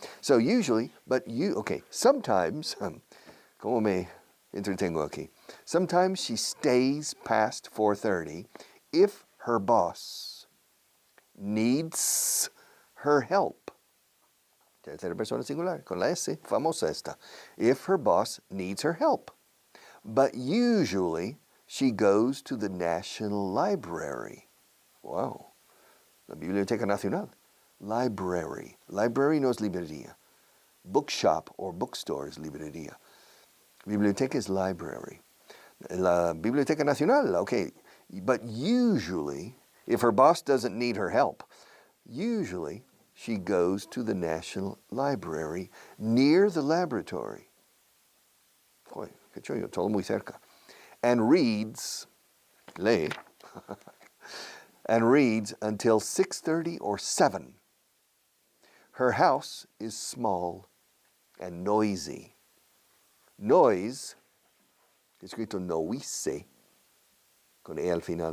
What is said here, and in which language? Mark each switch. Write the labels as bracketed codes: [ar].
[en] So usually, but sometimes, [es] ¿cómo me entretengo aquí? [en] Sometimes she stays past 4:30 if her boss needs her help. [es] Tercera persona singular, con la S, famosa esta. [en] If her boss needs her help. But usually, she goes to the National Library. [es] Wow. La Biblioteca Nacional. Library. Library no es librería. Bookshop or bookstore es librería. Biblioteca es library. La Biblioteca Nacional, okay. [en] But usually, if her boss doesn't need her help, usually she goes to the National Library near the laboratory. [es] Joder, qué chollo, todo muy cerca. [en] And reads, lee, and reads until 6:30 or 7. Her house is small and noisy. [es] Noise, escrito noise, con E al final.